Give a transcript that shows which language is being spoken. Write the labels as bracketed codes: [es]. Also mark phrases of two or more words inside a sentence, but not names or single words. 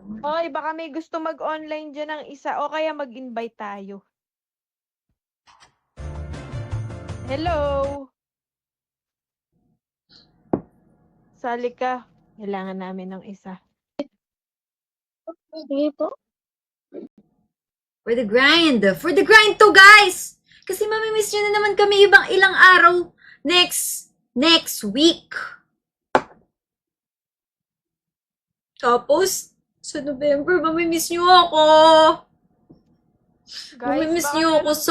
[tl] Okay, baka may gusto mag-online dyan ng isa o kaya mag-invite tayo. [en] Hello? [tl] Sali ka. Kailangan namin ng isa. Sige po. [en] For the grind. For the grind to, guys! [tl] Kasi mamimiss nyo na naman kami ibang ilang araw [en] next week. [tl] Tapos, sa November, mamimiss nyo ako. Mamimiss baka nyo ako meron